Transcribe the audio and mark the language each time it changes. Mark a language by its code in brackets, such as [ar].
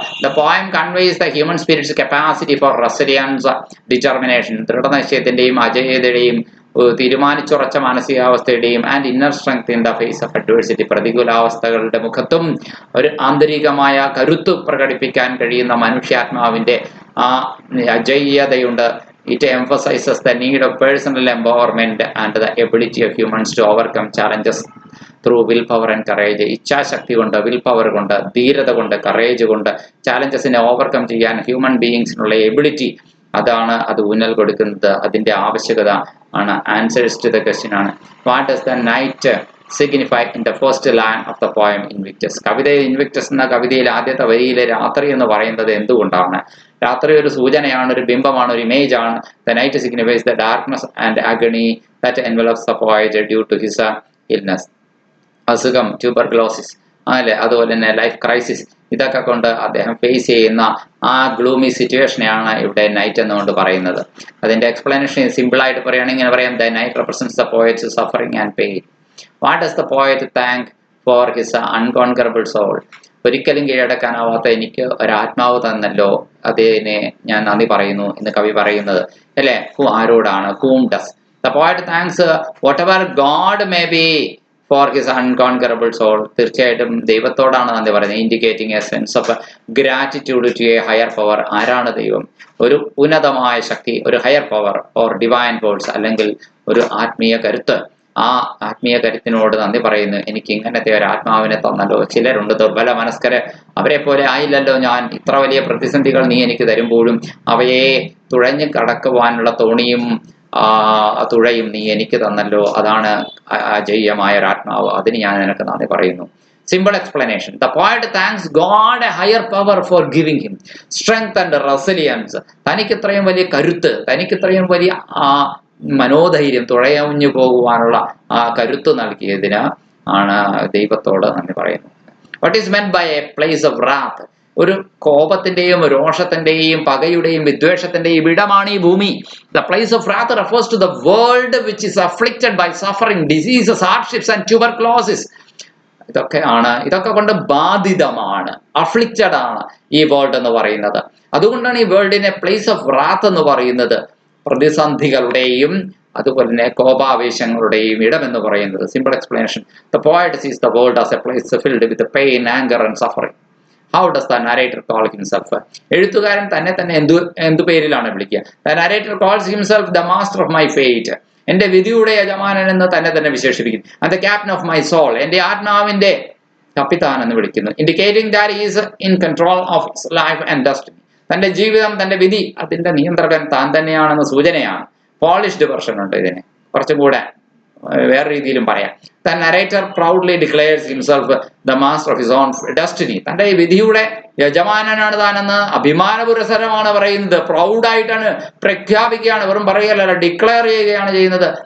[en] the poem conveys the human spirit's capacity for resilience, determination, [ml] ദൃഢനിശ്ചയത്തിന്റെയും അജയതയുടെയും തീരുമാനിച്ചുറച്ച മാനസികാവസ്ഥയുടെയും [en] And inner strength in the face of adversity. [ml] പ്രതികൂലാവസ്ഥകളുടെ മുഖത്തും ഒരു ആന്തരികമായ കരുത്ത് പ്രകടിപ്പിക്കാൻ കഴിയുന്ന മനുഷ്യാത്മാവിന്റെ ആ അജയ്യതയുണ്ട്. [en] It emphasizes the need of personal empowerment and the ability of humans to overcome challenges through willpower and courage. [ml] ഇച്ഛാശക്തി കൊണ്ട്, will power കൊണ്ട്, ധീരത കൊണ്ട്, കറേജ് കൊണ്ട് ചാലഞ്ചസിനെ ഓവർകം ചെയ്യാൻ ഹ്യൂമൻ ബീയിങ്സിനുള്ള എബിലിറ്റി, അതാണ് അത് ഊന്നൽ കൊടുക്കുന്നത്. അതിന്റെ ആവശ്യകത ആണ്. [en] Answers to the question ആണ്, what does the night signify in the first line of the poem Invictus. [ml] കവിതയിൽ ഇൻവിക്ടസ് എന്ന കവിതയിൽ ആദ്യത്തെ വരിയിലെ രാത്രി എന്ന് പറയുന്നത് എന്തുകൊണ്ടാണ്? രാത്രി ഒരു സൂചനയാണ്, ഒരു ബിംബമാണ്, ഒരു ഇമേജ് ആണ്. [en] The night signifies the darkness and agony that envelops the poet due to his illness. [ml] അസുഖം, ട്യൂബർക്ലോസിസ്, അല്ലെ, അതുപോലെ തന്നെ ലൈഫ് ക്രൈസിസ്, ഇതൊക്കെ കൊണ്ട് അദ്ദേഹം ഫേസ് ചെയ്യുന്ന ആ ഗ്ലൂമി സിറ്റുവേഷനെയാണ് ഇവിടെ നൈറ്റ് എന്നുകൊണ്ട് പറയുന്നത്. അതിന്റെ എക്സ്പ്ലനേഷൻ സിമ്പിൾ ആയിട്ട് പറയുകയാണെങ്കിൽ ഇങ്ങനെ പറയാം, [en] The night represents the poet's suffering and pain. What does the poet thank for his unconquerable soul. [ml] ഒരിക്കലും കീഴടക്കാനാവാത്ത എനിക്ക് ഒരാത്മാവ് തന്നല്ലോ, അതിനെ ഞാൻ നന്ദി പറയുന്നു എന്ന് കവി പറയുന്നത്, അല്ലെ? ആരോടാണ്? [en] whom does the poet thanks whatever God may be for his unconquerable soul. [ml] തീർച്ചയായിട്ടും ദൈവത്തോടാണ് നന്ദി പറയുന്നത്. [en] Indicating a sense of gratitude to a higher power. [ml] ആരാണ് ദൈവം? ഒരു ഉന്നതമായ ശക്തി, ഒരു [en] higher power or divine force, [ml] അല്ലെങ്കിൽ ഒരു ആത്മീയ കരുത്ത്. ആ ആത്മീയ കരുത്തിനോട് നന്ദി പറയുന്നു. എനിക്ക് ഇങ്ങനത്തെ ഒരു ആത്മാവിനെ തന്നല്ലോ. ചിലരുണ്ട് ദുർബല മനസ്കര്, അവരെ പോലെ ആയില്ലല്ലോ ഞാൻ. ഇത്ര വലിയ പ്രതിസന്ധികൾ നീ എനിക്ക് തരുമ്പോഴും അവയെ തുഴഞ്ഞു കടക്കുവാനുള്ള തോണിയും തുഴയും നീ എനിക്ക് തന്നല്ലോ. അതാണ് അജയ്യമായ ഒരു ആത്മാവ്. അതിന് ഞാൻ നിനക്ക് നന്ദി പറയുന്നു. [en] Simple explanation. The poet thanks God, a higher power, for giving him strength and resilience. [ml] തനിക്ക് ഇത്രയും വലിയ കരുത്ത്, തനിക്ക് ഇത്രയും വലിയ മനോധൈര്യം, തുഴയഞ്ഞു പോകുവാനുള്ള ആ കരുത്ത് നൽകിയതിന് ആണ് ദൈവത്തോട് നന്ദി പറയുന്നത്. [en] What is meant by a place of wrath? [ml] ഒരു കോപത്തിന്റെയും രോഷത്തിന്റെയും പകയുടെയും വിദ്വേഷത്തിന്റെയും ഇടമാണ് ഈ ഭൂമി. [en] The place of wrath refers to the world which is afflicted by suffering, diseases, hardships and tuberculosis. [ml] ഇതൊക്കെ കൊണ്ട് ബാധിതമാണ്, അഫ്ലിക്റ്റഡ് ആണ് ഈ വേൾഡ് എന്ന് പറയുന്നത്. അതുകൊണ്ടാണ് ഈ വേൾഡിനെ പ്ലേസ് ഓഫ് റാത്ത് എന്ന് പറയുന്നത്. പ്രതിസന്ധികളുടെയും അതുപോലെ തന്നെ കോപാവേശങ്ങളുടെയും ഇടം എന്ന് പറയുന്നത്. Simple explanation. [en] The poet sees the world as a place filled with pain, anger and suffering. How does the narrator call himself? [ml] എഴുത്തുകാരൻ തന്നെ എന്തു പേരിലാണ് വിളിക്കുക? [en] The narrator calls himself the master of my fate. [ml] എന്റെ വിധിയുടെ യജമാനൻ എന്ന് തന്നെ വിശേഷിപ്പിക്കുന്നു. [en] And the captain of my soul. [ml] എന്റെ ആത്മാവിന്റെ കപ്പിത്താൻ എന്ന് വിളിക്കുന്നു. [en] Indicating that he is in control of his life and destiny. [ml] തന്റെ ജീവിതം, തന്റെ വിധി, അതിന്റെ നിയന്ത്രകൻ താൻ തന്നെയാണെന്ന സൂചനയാണ്. പോളിഷ്ഡ് വെർഷൻ ഉണ്ട് ഇതിന്, കുറച്ചും കൂടെ വേറെ രീതിയിലും പറയാം. [en] The narrator proudly declares himself the master of his own destiny. [ml] തന്റെ വിധിയുടെ യജമാനനാണ് താനെന്ന് അഭിമാനപുരസരമാണ് പറയുന്നത്. പ്രൗഡായിട്ടാണ് പ്രഖ്യാപിക്കുകയാണ്, വെറും പറയുകയല്ല, ഡിക്ലെയർ ചെയ്യുകയാണ് ചെയ്യുന്നത്.